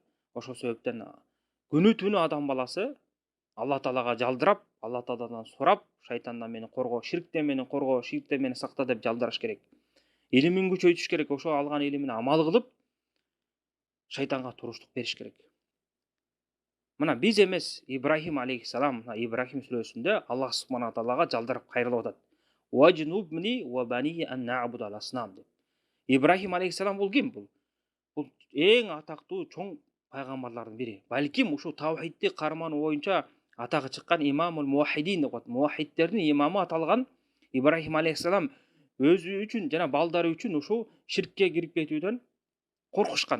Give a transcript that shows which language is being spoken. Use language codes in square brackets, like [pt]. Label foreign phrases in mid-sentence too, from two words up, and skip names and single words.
[ky] Ошол себептен күнү түнү адам баласы Алла Таалага жалдырап, Алла Тааладан сурап, шайтандан мени корго, ширктен мени корго, ширктен мени сакта деп жалдыраш керек. Илимин күчөйтүш керек, ошо алган илимине амал кылып, шайтанга туруштук бериш керек. Мына биз эмес, Ибрахим алейхиссалам, Ибрахим сүрөсүндө [ar] الله سبحانه [ky] таалага жалдарып кайрылып атат. [ar] واجنبني وبني أن نعبد الأصنام деп. [ky] Ибрахим алейхиссалам бул ким? Бул эң атактуу чоң пайгамбарлардын бири. Балким ушу таухидти кармануу боюнча атагы чыккан [ar] إمام الموحدين [ky] деп коет. Муахидтердин имамы аталган Ибрахим алейхиссалам өзү үчүн жана балдары үчүн ушул ширкке кирип кетүүдөн коркушкан.